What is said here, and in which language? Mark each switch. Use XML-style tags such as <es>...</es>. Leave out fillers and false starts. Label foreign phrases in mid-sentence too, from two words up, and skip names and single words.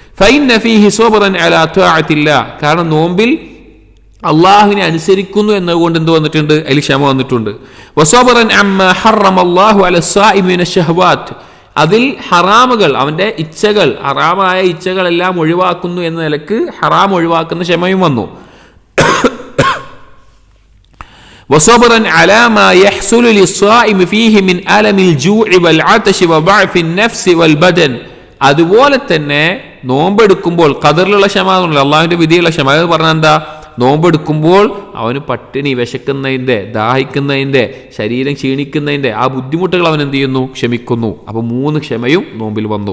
<ml>കാരണം നോമ്പിൽ അള്ളാഹുവിനെ അനുസരിക്കുന്നു എന്നതുകൊണ്ട് എന്ത് വന്നിട്ടുണ്ട്? അതിൽ ക്ഷമ വന്നിട്ടുണ്ട്. അതിൽ ഹറാമുകൾ, അവന്റെ ഇച്ഛകൾ, ഹറാമായ ഇച്ഛകളെല്ലാം ഒഴിവാക്കുന്നു എന്ന നിലക്ക് ഹറാം ഒഴിവാക്കുന്ന ക്ഷമയും വന്നു.</ml> <ar>وصبرا على ما يحصل للصائم فيه من ألم الجوع والعطش وضعف النفس والبدن.</ar> <ml>അതുപോലെ തന്നെ നോമ്പെടുക്കുമ്പോൾ ഖദറിലുള്ള ക്ഷമ, അള്ളാഹുവിന്റെ വിധിയുള്ള ക്ഷമ. അത് പറഞ്ഞാൽ എന്താ? നോമ്പെടുക്കുമ്പോൾ അവന് പട്ടിണി, വിശക്കുന്നതിൻ്റെ, ദാഹിക്കുന്നതിൻ്റെ, ശരീരം ക്ഷീണിക്കുന്നതിൻ്റെ ആ ബുദ്ധിമുട്ടുകൾ അവൻ എന്ത് ചെയ്യുന്നു? ക്ഷമിക്കുന്നു. അപ്പൊ 3 ക്ഷമയും നോമ്പിൽ വന്നു.</ml>